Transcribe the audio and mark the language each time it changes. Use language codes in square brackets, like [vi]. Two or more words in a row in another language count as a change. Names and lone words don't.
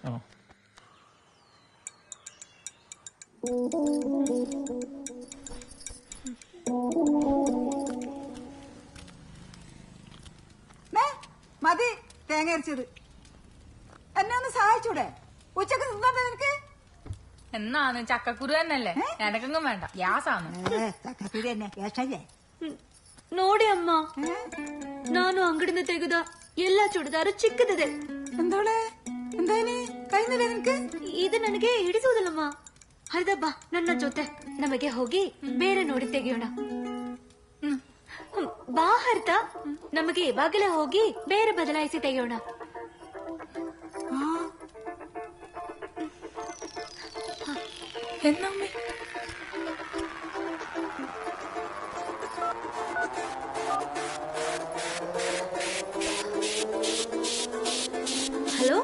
[ml] മതി തേങ്ങ അരച്ചത്. എന്നെ ഒന്ന് സഹായിച്ചൂടെ? ഉച്ചക്ക് തിന്നാ നിനക്ക്? എന്നാന്ന് ചക്കക്കുരു തന്നെയല്ലേ, എനക്കെങ്ങും വേണ്ട. ഗ്യാസാണ്. ചക്കക്കുരി തന്നെ ഗ്യാസല്ലേ? [kn] ನೋಡಿ ಅಮ್ಮ, ನಾನು ಅಂಗಡಿಯಿಂದ ತೆಗೆದ ಎಲ್ಲಾ ಚೂಡಿದಾರು ಚಿಕ್ಕದಿದೆ. [ml] എന്തോളെ, എന്തായാലും കഴിഞ്ഞില്ല നിനക്ക്? [kn] ಇದು ನನಗೆ ಹಿಡಿಸುವುದಿಲ್ಲಮ್ಮ. ಹರಿದ ಬಾ ನನ್ನ ಜೊತೆ, ನಮಗೆ ಹೋಗಿ ಬೇರೆ ನೋಡಿ ತೆಗೆಯೋಣ. ಬಾ ಹರಿತ, ನಮಗೆ ಇವಾಗಲೇ ಹೋಗಿ ಬೇರೆ ಬದಲಾಯಿಸಿ ತೆಗೆಯೋಣ. [ml] എന്നമ്മേ ഹലോ